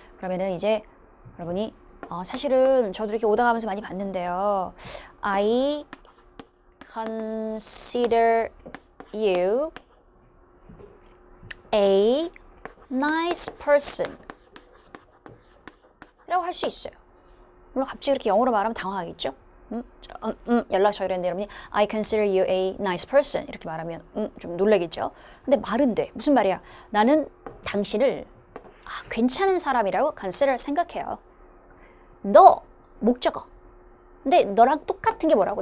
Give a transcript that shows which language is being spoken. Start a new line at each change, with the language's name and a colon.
Korean: 그러면은 이제 여러분이 사실은 저도 이렇게 오다 가면서 많이 봤는데요.
English: I consider you a nice person
Korean: 라고 할 수 있어요. 물론 갑자기 이렇게 영어로 말하면 당황하겠죠? 연락처 이랬는데 여러분이
English: I consider you a nice person
Korean: 이렇게 말하면 좀 놀라겠죠? 근데 말은 돼. 무슨 말이야? 나는 당신을 괜찮은 사람이라고 consider 생각해요. 너 목적어. 근데 너랑 똑같은 게 뭐라고?